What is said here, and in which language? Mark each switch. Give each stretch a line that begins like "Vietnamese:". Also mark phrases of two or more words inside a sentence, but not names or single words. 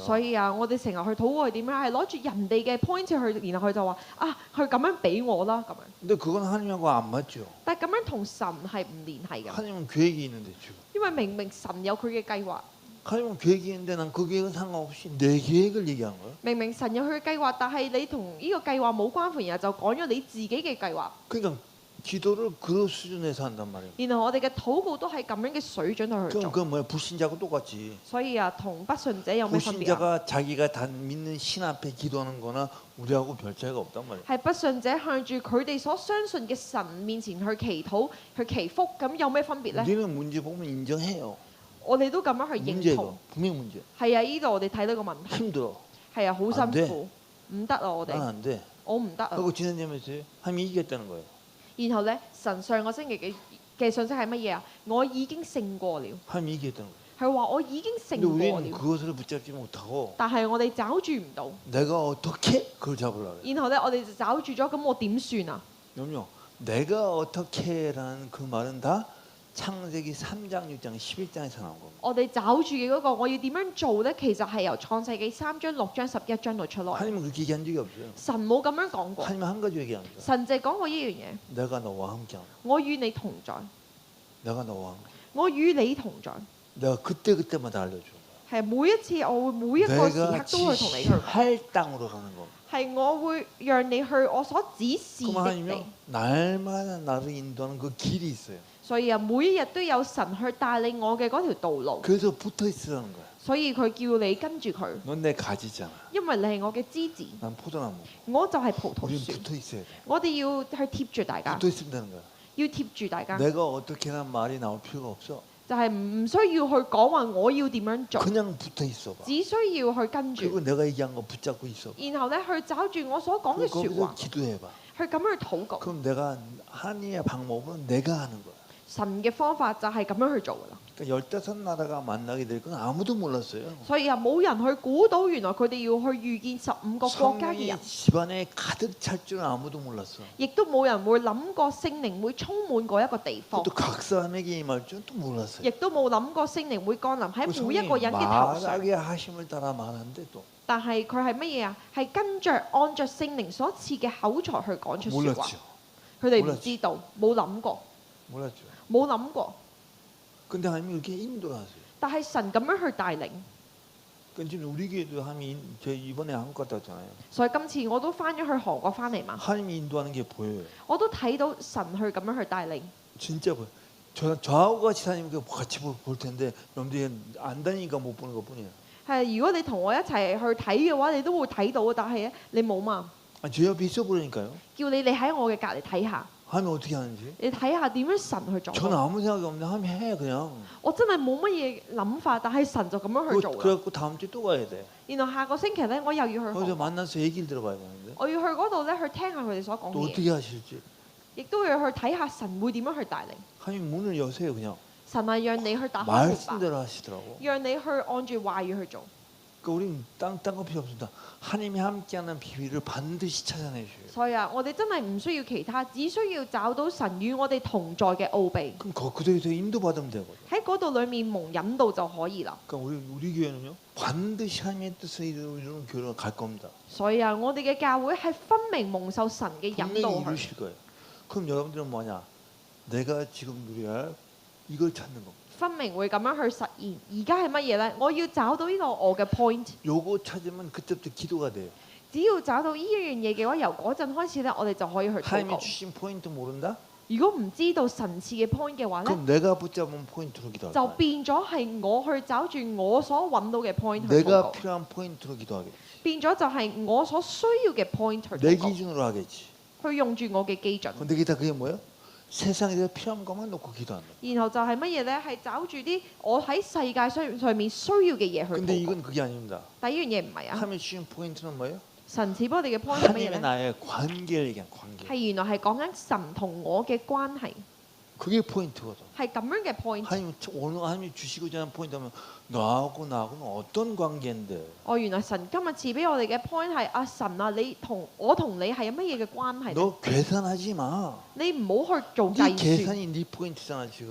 Cantonese: 所以啊，我哋成日去禱告係點樣？係攞住人哋嘅 point 去，然後佢就話啊，佢咁樣俾我啦咁樣。
Korean: 근데 그건 하나님하고 안 맞죠.
Cantonese: 但係咁樣同神係唔聯繫嘅，
Korean: 하나님은 계획이 있는데 지금.
Cantonese: 因為明明神有佢嘅計劃，
Korean: 하나님은 계획이 있는데 난 그 계획은 상관없이 내 계획을 얘기하는 거예요.
Cantonese: 明明神有佢嘅計劃，但係你同呢個計劃冇關乎，然後就講咗你自己嘅計劃。
Korean: 그러니까 기도를 그 수준에서 한단 말이에요.
Cantonese: 然後我哋嘅禱告都係咁樣嘅水準去
Korean: 그럼
Cantonese: 做，
Korean: 그건 뭐야? 불신자하고 똑같지.
Cantonese: 所以啊，同不信者有咩分別啊？
Korean: 불신자가 자기가 단 믿는 신 앞에 기도하는 거나 우리하고 별 차이가 없단 말이에요.
Cantonese: 係不信者向住佢哋所相信嘅神面前去祈禱、去祈福，咁有咩分別呢？
Korean: 우리는 문제 보면 인정해요.
Cantonese: 我哋都咁樣去認
Korean: 문제가
Cantonese: 同。
Korean: 분명 문제.
Cantonese: 係啊，呢度我哋睇到個問題，
Korean: 힘들어.
Cantonese: 係啊，好唔辛苦，唔得啊，我
Korean: 난
Cantonese: 哋，
Korean: 안 돼.
Cantonese: 我唔得啊。
Korean: 그리고 지난 예배에서 하나님이 이겼다는 거예요.
Cantonese: 然後咧，神上個星期嘅信息係乜嘢啊？我已經勝過了，
Korean: 하나님이 이겼다는 거예요.
Cantonese: 係話我已經
Korean: 근데
Cantonese: 勝過
Korean: 우리는
Cantonese: 了，
Korean: 그것을 붙잡지 못하고
Cantonese: 但係我哋找住唔到。
Korean: 내가 어떻게 그걸 잡으려고 해요.
Cantonese: 然後咧，我哋就找住咗，咁我點算啊？
Korean: 그럼요. 내가 어떻게라는 그 말은 다 창세기 3장, 6장, 11장에서 나온 겁니다.
Cantonese: 我哋找住嘅嗰個我要點樣做咧？其實係由創世記3章、6章、11章度出來。
Korean: 하나님은 그렇게 얘기한 적이 없어요.
Cantonese: 神冇咁樣講過，
Korean: 하나님은 한 가지 얘기합니다.
Cantonese: 神就係講過呢樣嘢。
Korean: 내가 너와 함께하는.
Cantonese: 我與你同在，
Korean: 내가 너와 함께.
Cantonese: 我與你同在，
Korean: 내가 그때마다 알려주는 거야.
Cantonese: 係每一次我會每一個時
Korean: 내가
Cantonese: 刻都會同你去講，
Korean: 지시할 땅으로 ga는 거.
Cantonese: 係我會讓你去我所指示
Korean: 그럼
Cantonese: 的地
Korean: 하나님이요. 。 날마다 나를 인도하는 그 길이 있어요.
Cantonese: 所以啊，每一日都有神去帶領我嘅嗰條道路，
Korean: 그래서 붙어 있으라는 거야.
Cantonese: 所以佢叫你跟住佢，
Korean: 넌 내 가지잖아.
Cantonese: 因為你係我嘅枝子，
Korean: 난 포도나무.
Cantonese: 我就係葡萄
Korean: 우리는
Cantonese: 樹。
Korean: 붙어 있어야 돼.
Cantonese: 我哋要去貼住大家，
Korean: 붙어 있으면 되는 거야.
Cantonese: 要貼住大家，
Korean: 내가 어떻게란 말이 나올 필요가 없어.
Cantonese: 就係唔需要去講話我要點樣做，
Korean: 그냥 붙어 있어 봐.
Cantonese: 只需要去跟住，
Korean: 그리고 내가 얘기한 거 붙잡고 있어 봐.
Cantonese: 然後咧去找住我所講嘅説
Korean: 거기서
Cantonese: 話，
Korean: 기도해 봐.
Cantonese: 去咁樣去禱告。
Korean: 그럼 내가 하나님의 방법은 내가 하는 거야.
Cantonese: 神嘅方法就係咁樣去做噶啦，
Korean: 그러니까 15나라가 만나게 될 건 아무도 몰랐어요.
Cantonese: 所以啊冇人去估到原來佢哋要去遇見15個國家嘅
Korean: 성령이
Cantonese: 人，
Korean: 집안에 가득 찰 줄은 아무도 몰랐어.
Cantonese: 亦都冇人會諗過聖靈會充滿嗰一個地方
Korean: 또 ，각 사람에게 임할 줄은 또 몰랐어요.
Cantonese: 亦都冇諗過聖靈會降臨
Korean: 그
Cantonese: 喺每一個
Korean: 성령이
Cantonese: 人嘅頭上。
Korean: 말하게 하심을 따라 말하는데 또
Cantonese: 但係佢係乜嘢啊？係跟着按着聖靈所賜嘅口才去講出説話。
Korean: 몰랐죠.
Cantonese: 佢哋唔知道，冇諗過，
Korean: 몰랐죠.
Cantonese: 冇諗過。
Korean: 근데 하나님이 이렇게 인도하세요.
Cantonese: 但係神咁樣去帶領，
Korean: 그러니까 지금 우리 교회도 하나님이 저 이번에 한국 갔다 왔잖아요.
Cantonese: 所以今次我都翻咗去韓國翻嚟嘛，
Korean: 하나님이 인도하는 게 보여요.
Cantonese: 我都睇到神去咁樣去帶領。
Korean: 진짜 보여. 저하고 같이 다니면 같이 볼 텐데 여러분들이 안 다니니까 못 보는 것뿐이에요.
Cantonese: 係如果你同我一齊去睇嘅話，你都會睇到，但係咧你冇嘛，
Korean: 제 옆에 있어 보라니까요.
Cantonese: 叫你喺我嘅隔離睇下，
Korean: 하나님 어떻게 하는지.
Cantonese: 你睇下點樣神去做。
Korean: 저는 아무 생각이 없는데 하나님 해 그냥.
Cantonese: 我真係冇乜嘢諗法，但係神就咁樣去做啦。
Korean: 그래갖고 다음 주에 또 가야 돼.
Cantonese: 然後下個星期咧，我又要去韓
Korean: 거기서
Cantonese: 國，
Korean: 만나서 얘기를 들어봐야 되는데
Cantonese: 我要去嗰度咧去聽下佢哋所講
Korean: 또
Cantonese: 嘅嘢，
Korean: 어떻게 하실지.
Cantonese: 亦都要去睇下神會點樣去帶領。
Korean: 하나님 문을 여세요 그냥.
Cantonese: 神係讓你去打開門吧，
Korean: 말씀대로 하시더라고.
Cantonese: 讓你去按住話語去做。
Korean: 그러니까 우리는 딴거 필요 없습니다. 하나님이 함께하는 비밀을 반드시 찾아내셔요.
Cantonese: 所以啊，我哋真係唔需要其他，只需要找到神與我哋同在嘅奧秘，
Korean: 그럼 그대로 인도받으면 되거든.
Cantonese: 喺嗰度裡面蒙引導就可以啦。
Korean: 그러니까 우리 교회는요 반드시 하나님의 뜻을 이루는 교회로 갈 겁니다.
Cantonese: 所以啊，我哋嘅教會係分明蒙受神嘅引
Korean: 분명히
Cantonese: 導去。
Korean: 이루실 거예요. 그럼 여러분들은 뭐냐? 내가 지금 누려야 할 이걸 찾는 겁니다.
Cantonese: 分明會咁樣去實現。而家係乜嘢呢？我要找到呢個我嘅 point。
Korean: 요거 찾으면 그때부터 기도가 돼요.
Cantonese: 只要找到呢一樣嘢嘅話，由嗰陣開始咧，我哋就可以去禱
Korean: 하나님이
Cantonese: 告。
Korean: 주신 포인트 모른다?
Cantonese: 如果唔知道神賜嘅 point 嘅話咧，
Korean: 그럼 내가 붙잡은 포인트로 기도할
Cantonese: 就
Korean: 거야.
Cantonese: 變咗係我去找住我所揾到嘅 point 去禱
Korean: 내가
Cantonese: 告，
Korean: 필요한 포인트로 기도하겠지.
Cantonese: 變咗就係我所需要嘅 point 去
Korean: 내
Cantonese: 禱告，
Korean: 기준으로 하겠지.
Cantonese: 去用住我嘅基準。
Korean: 근데 그게 뭐예요? 세상에 대해 필요한 것만 놓고 기도한다.
Cantonese: 然後就係乜嘢呢？係找住啲我喺世界上面需要嘅嘢去
Korean: 근데
Cantonese: 禱告。
Korean: 이건 그게 아닙니다.
Cantonese: 第一樣嘢唔係啊，
Korean: 하나님이 주신 포인트는 뭐예요?
Cantonese: 神賜俾我哋嘅 point 係乜嘢
Korean: 하나님의
Cantonese: 呢？
Korean: 나의 관계를 얘기한 관계.
Cantonese: 係原來係講緊神同我嘅關係。
Korean: 그게 포인트거든.
Cantonese: 係咁樣嘅 point。
Korean: 하나님 오늘 하나님이 주시고자 하는 포인트하면 나하고는 어떤 관계인데?
Cantonese: 原來神今日賜俾我哋嘅 point 係啊神啊，你同你係有乜嘢嘅關係呢？
Korean: 너 계산하지 마.
Cantonese: 你唔好去做
Korean: 네
Cantonese: 計算，
Korean: 계산이 네 포인트잖아 지금.